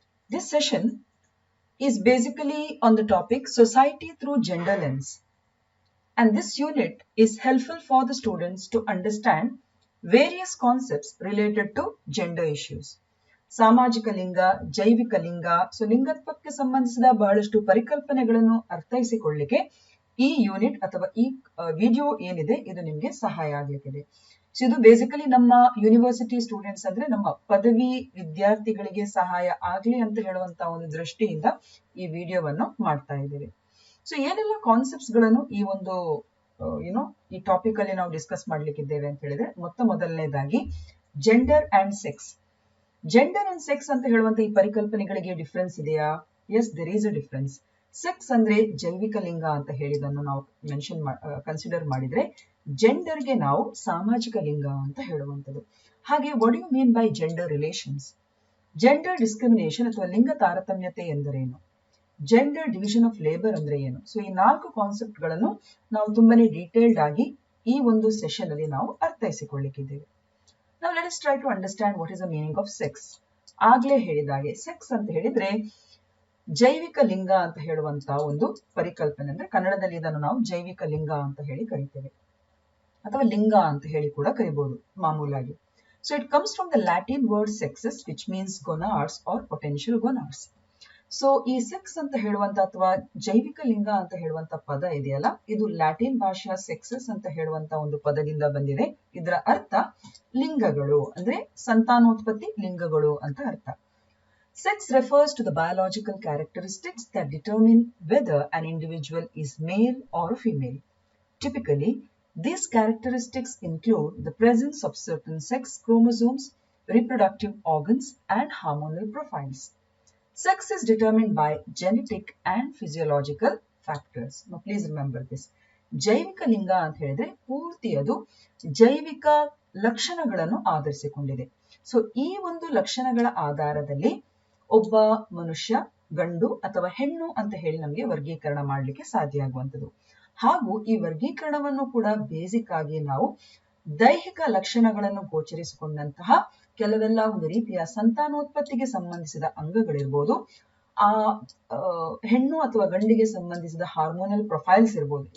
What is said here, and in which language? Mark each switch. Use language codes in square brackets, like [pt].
[en] This session is basically on the topic Society through Gender Lens. And this unit is helpful for the students to understand various concepts related to gender issues. [kn] ಸಾಮಾಜಿಕ ಲಿಂಗ, ಜೈವಿಕ ಲಿಂಗ, ಲಿಂಗತ್ವಕ್ಕೆ ಸಂಬಂಧಿಸಿದ ಬಹಳಷ್ಟು ಪರಿಕಲ್ಪನೆಗಳನ್ನು ಅರ್ಥೈಸಿಕೊಳ್ಳಿಕ್ಕೆ ಈ unit ಅಥವಾ ಈ ವಿಡಿಯೋ ಏನಿದೆ ಇದು ನಿಮಗೆ ಸಹಾಯ ಆಗಲಿಕ್ಕಿದೆ. ಇದು ಬೇಸಿಕಲಿ ನಮ್ಮ ಯೂನಿವರ್ಸಿಟಿ ಸ್ಟೂಡೆಂಟ್ಸ್ ಅಂದ್ರೆ ನಮ್ಮ ಪದವಿ ವಿದ್ಯಾರ್ಥಿಗಳಿಗೆ ಸಹಾಯ ಆಗ್ಲಿ ಅಂತ ಹೇಳುವಂತ ಒಂದು ದೃಷ್ಟಿಯಿಂದ ಈ ವಿಡಿಯೋವನ್ನು ಮಾಡ್ತಾ ಇದ್ದೇವೆ. ಸೊ ಏನೆಲ್ಲ ಕಾನ್ಸೆಪ್ಟ್ಸ್ ಗಳನ್ನು ಈ ಒಂದು ಈ ಟಾಪಿಕ್ ಅಲ್ಲಿ ನಾವು ಡಿಸ್ಕಸ್ ಮಾಡ್ಲಿಕ್ಕಿದ್ದೇವೆ ಅಂತ ಹೇಳಿದ್ರೆ ಮೊದಲನೇದಾಗಿ gender and sex. Gender and sex ಅಂತ ಹೇಳುವಂತ ಈ ಪರಿಕಲ್ಪನೆಗಳಿಗೆ ಡಿಫ್ರೆನ್ಸ್ ಇದೆಯಾ? [en] Yes, there is a difference. [kn] Sex ಅಂದ್ರೆ ಜೈವಿಕ ಲಿಂಗ ಅಂತ ಹೇಳಿದನ್ನು ನಾವು ಕನ್ಸಿಡರ್ ಮಾಡಿದ್ರೆ, ಜೆಂಡರ್ಗೆ ನಾವು ಸಾಮಾಜಿಕ ಲಿಂಗ ಅಂತ ಹೇಳುವಂಥದ್ದು. ಹಾಗೆ [en] What you mean by gender relations? [kn] Gender discrimination ಅಥವಾ ಲಿಂಗ ತಾರತಮ್ಯತೆ ಎಂದರೇನು? ಜೆಂಡರ್ ಡಿವಿಷನ್ ಆಫ್ ಲೇಬರ್ ಅಂದ್ರೆ ಏನು? ಸೊ ಈ 4 ಕಾನ್ಸೆಪ್ಟ್ ಗಳನ್ನು ನಾವು ತುಂಬಾನೇ ಡೀಟೇಲ್ಡ್ ಆಗಿ ಈ ಒಂದು ಸೆಷನ್ ಅಲ್ಲಿ ನಾವು ಅರ್ಥೈಸಿಕೊಳ್ಳಿಕ್ಕಿದ್ದೇವೆ. [en] Now let us try to understand what is the meaning of sex. [kn] ಆಗ್ಲೇ ಹೇಳಿದಾಗೆ ಸೆಕ್ಸ್ ಅಂತ ಹೇಳಿದ್ರೆ ಜೈವಿಕ ಲಿಂಗ ಅಂತ ಹೇಳುವಂತ ಒಂದು ಪರಿಕಲ್ಪನೆ. ಅಂದ್ರೆ ಕನ್ನಡದಲ್ಲಿ ಇದನ್ನು ನಾವು ಜೈವಿಕ ಲಿಂಗ ಅಂತ ಹೇಳಿ ಕರಿತೇವೆ, ಅಥವಾ ಲಿಂಗ ಅಂತ ಹೇಳಿ ಕೂಡ ಕರಿಬಹುದು ಮಾಮೂಲಾಗಿ. [en] So it comes from the Latin word sexus which means gonads or potential gonads. [kn] So ಈ ಸೆಕ್ಸ್ ಅಂತ ಹೇಳುವಂತ ಅಥವಾ ಜೈವಿಕ ಲಿಂಗ ಅಂತ ಹೇಳುವಂತ ಪದ ಇದೆಯಲ್ಲ, ಇದು ಲ್ಯಾಟಿನ್ ಭಾಷೆಯ ಸೆಕ್ಸಸ್ ಅಂತ ಹೇಳುವಂತ ಒಂದು ಪದದಿಂದ ಬಂದಿದೆ. ಇದರ ಅರ್ಥ ಲಿಂಗಗಳು, ಅಂದ್ರೆ ಸಂತಾನೋತ್ಪತ್ತಿ ಲಿಂಗಗಳು ಅಂತ ಅರ್ಥ. [en] Sex refers to the biological characteristics that determine whether an individual is male or female. Typically, these characteristics include the presence of certain sex chromosomes, reproductive organs, and hormonal profiles. Sex is determined by genetic and physiological factors. Now, please remember this. [kn] ಜೈವಿಕ ಲಿಂಗ ಅಂತ ಹೇಳಿದ್ರೆ ಪೂರ್ತಿ ಅದು ಜೈವಿಕ ಲಕ್ಷಣಗಳನ್ನು ಆಧರಿಸಿಕೊಂಡಿದೆ. So ಈ ಒಂದು ಲಕ್ಷಣಗಳ ಆಧಾರದಲ್ಲಿ ಒಬ್ಬ ಮನುಷ್ಯ ಗಂಡು ಅಥವಾ ಹೆಣ್ಣು ಅಂತ ಹೇಳಿ ನಮಗೆ ವರ್ಗೀಕರಣ ಮಾಡಲಿಕ್ಕೆ ಸಾಧ್ಯ ಆಗುವಂಥದ್ದು. ಹಾಗೂ ಈ ವರ್ಗೀಕರಣವನ್ನು ಕೂಡ ಬೇಸಿಕ್ ಆಗಿ ನಾವು ದೈಹಿಕ ಲಕ್ಷಣಗಳನ್ನು ಗೋಚರಿಸಿಕೊಂಡಂತಹ ಕೆಲವೆಲ್ಲ ಒಂದು ರೀತಿಯ ಸಂತಾನೋತ್ಪತ್ತಿಗೆ ಸಂಬಂಧಿಸಿದ ಅಂಗಗಳಿರ್ಬೋದು, ಆ ಹೆಣ್ಣು ಅಥವಾ ಗಂಡಿಗೆ ಸಂಬಂಧಿಸಿದ ಹಾರ್ಮೋನಲ್ ಪ್ರೊಫೈಲ್ಸ್ ಇರ್ಬೋದು.